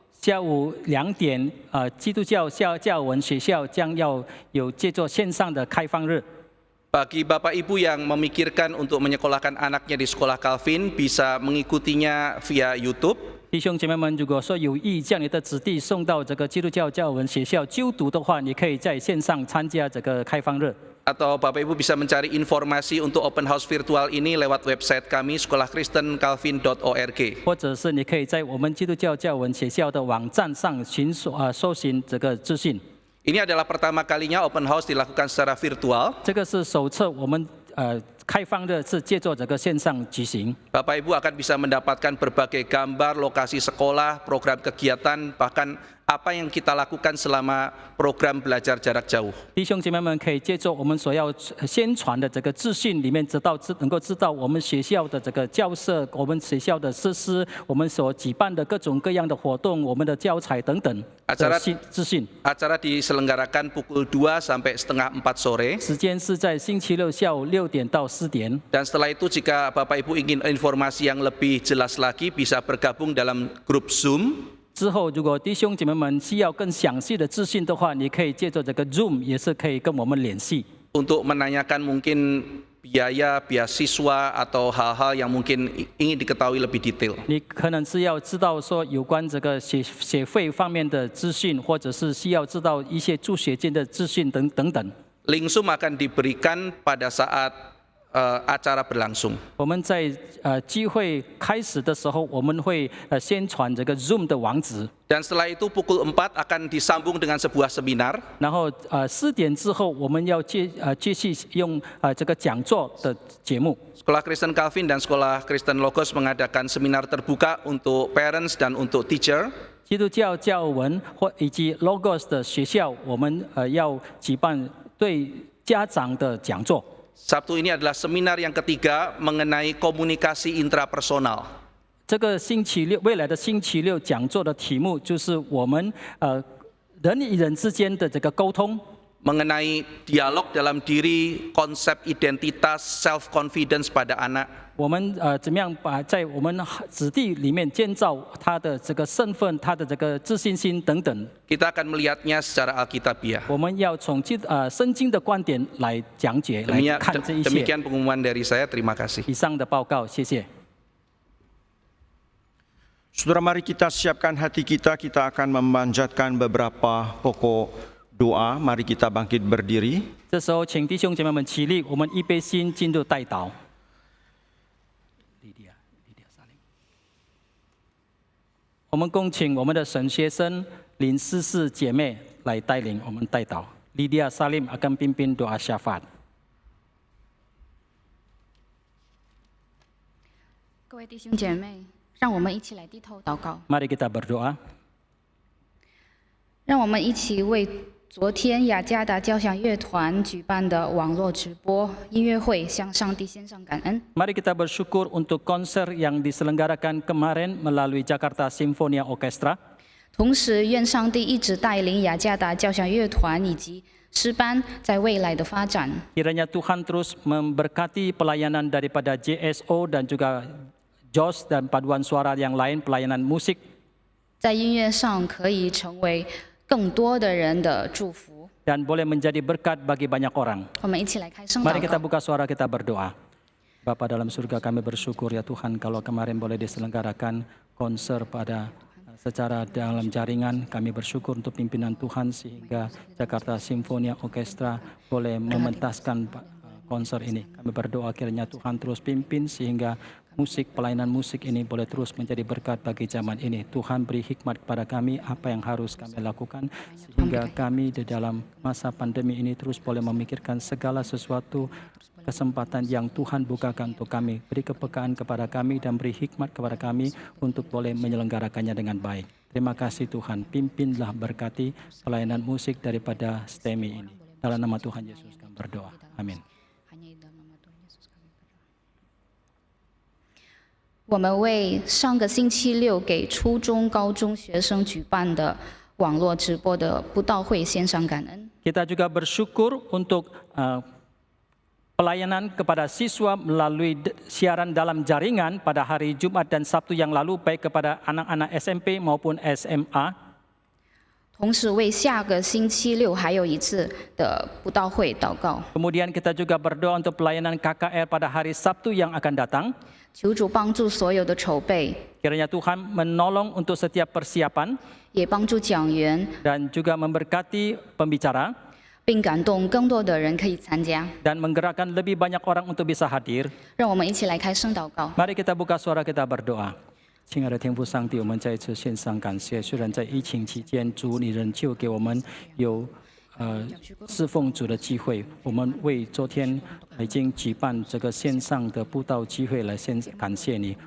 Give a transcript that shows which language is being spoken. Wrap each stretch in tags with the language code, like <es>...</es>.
<zh>下午2点，基督教教文学校将要有借作线上的开放日。</zh> <id>Bagi Bapak Ibu yang memikirkan untuk menyekolahkan anaknya di Sekolah Calvin bisa mengikutinya via YouTube.</id> <zh>弟兄姐妹们，如果说有意将你的子弟送到这个基督教教文学校就读的话，你可以在线上参加这个开放日。</zh> <id>Atau Bapak Ibu bisa mencari informasi untuk open house virtual ini lewat website kami sekolahkristencalvin.org.</id> <zh>或者是你可以在我们基督教教文学校的网站上搜寻这个资讯。</zh> <id>Ini adalah pertama kalinya open house dilakukan secara virtual.</id> <zh>这个是首次我们开放日是借助这个线上举行。</zh> <id>Bapak Ibu akan bisa mendapatkan berbagai gambar, lokasi sekolah, program kegiatan, bahkan apa yang kita lakukan selama program belajar jarak jauh.</id> <zh>弟兄姐妹们可以借助我们所要宣传的这个资讯里面，能够知道我们学校的这个教舍、我们学校的设施、我们所举办的各种各样的活动、我们的教材等等的资讯。</zh> <id>Acara diselenggarakan pukul 2 sampai setengah 4 sore.</id> <zh>时间是在星期六下午6点到4点。</zh> <id>Dan setelah itu jika Bapak Ibu ingin informasi yang lebih jelas lagi bisa bergabung dalam grup Zoom.</id> <zh>之后，如果弟兄姐妹们需要更详细的资讯的话，你可以借着这个 Zoom 也是可以跟我们联系。</zh> <id>untuk menanyakan mungkin biaya, beasiswa atau hal-hal yang mungkin ingin diketahui lebih detail.</id> <zh>你可能是要知道说有关这个学费方面的资讯，或者是需要知道一些助学金的资讯等等。</zh> <id>Link Zoom akan diberikan pada saat acara berlangsung.</id> <zh>我们在聚会开始的时候，我们会宣传这个 Zoom 的网址。</zh> <id>Dan setelah itu pukul 4 akan disambung dengan sebuah seminar.</id> <zh>然后4点之后，我们要继续用这个讲座的节目。</zh> <id>Sekolah Kristen Calvin dan Sekolah Kristen Logos mengadakan seminar terbuka untuk parents dan untuk teacher.</id> <zh>基督教教文以及 Logos 的学校，我们要举办对家长的讲座。</zh> <id>Sabtu ini adalah seminar yang ketiga mengenai komunikasi intrapersonal.</id> <zh>这个星期六，未来的星期六讲座的题目就是我们人与人之间的这个沟通。</zh> <id>Mengenai dialog dalam diri, konsep identitas, self confidence pada anak.</id> <zh>我们怎么样把在我们子弟里面建造他的这个身份、他的这个自信心等等。</zh> <id>Kita akan melihatnya secara alkitabiah.</id> <zh>我们要从圣经的观点来讲解、来看这一切。</zh> <id>Demikian pengumuman dari saya. Terima kasih.</id> <zh>以上的报告，谢谢。</zh> <id>Saudara, mari kita siapkan hati kita, kita akan memanjatkan beberapa pokok doa. Mari kita bangkit berdiri.</id> <zh>这时候，请弟兄姐妹们起立，我们预备心进入代祷。我们恭请我们的神学生林思思姐妹来带领我们代祷。</zh> <id>Lydia Salim akan pimpin doa syafaat.</id> <zh>各位弟兄姐妹，让我们一起来低头祷告。</zh> <id>Mari kita berdoa.</id> <zh>让我们一起为昨天雅加达交响乐团举办的网络直播音乐会向上帝献上感恩。</zh> <id>Mari kita bersyukur untuk konser yang diselenggarakan kemarin melalui Jakarta Symphonia Orchestra.</id> <zh>同时，愿上帝一直带领雅加达交响乐团以及诗班在未来的发展。</zh> <id>Kiranya Tuhan terus memberkati pelayanan daripada JSO dan juga JOS dan paduan suara yang lain, pelayanan musik.</id> <zh>在音乐上可以成为更多的人的祝福。</zh> <id>Dan boleh menjadi berkat bagi banyak orang.</id> <zh>我们一起来开声</zh> <id>Mari kita</id> <zh>告。</zh> <id>buka suara, kita berdoa. Bapa dalam surga, kami bersyukur ya Tuhan kalau kemarin boleh diselenggarakan konser pada secara dalam jaringan. Kami bersyukur untuk pimpinan Tuhan sehingga Jakarta Symphonia Orchestra boleh mementaskan konser ini. Kami berdoa kiranya Tuhan terus pimpin sehingga pelayanan musik ini boleh terus menjadi berkat bagi zaman ini. Tuhan beri hikmat kepada kami apa yang harus kami lakukan sehingga kami di dalam masa pandemi ini terus boleh memikirkan segala sesuatu kesempatan yang Tuhan bukakan untuk kami. Beri kepekaan kepada kami dan beri hikmat kepada kami untuk boleh menyelenggarakannya dengan baik. Terima kasih Tuhan, pimpinlah berkati pelayanan musik daripada STEMI ini. Dalam nama Tuhan Yesus kami berdoa. Amin.</id> <zh>我们为上个星期六给初中、高中学生举办的网络直播的布道会献上感恩。</zh> <id>Kita juga bersyukur untuk pelayanan kepada siswa melalui siaran dalam jaringan pada hari Jumat dan Sabtu yang lalu, baik kepada anak-anak SMP maupun SMA.</id> <zh>同时为下个星期六还有一次的布道会祷告。</zh> <id>Kemudian kita juga berdoa untuk pelayanan KKR pada hari Sabtu yang akan datang.</id> <zh>求主帮助所有的筹备，</zh> <id>Kiranya Tuhan menolong untuk setiap persiapan</id> <zh>也帮助讲员，</zh> <id>dan juga memberkati pembicara</id> <zh>并感动更多的人可以参加。</zh> <id>dan menggerakkan lebih banyak orang untuk bisa hadir.</id> <zh>让我们一起来开声祷告。</zh> <id>Mari kita buka suara, kita berdoa.</id> <zh>亲爱的天父上帝，我们再一次献上感谢。虽然在疫情期间，主你仍旧给我们有侍奉主的机会，我们为昨天已经举办这个线上的布道机会来先感谢你。</zh>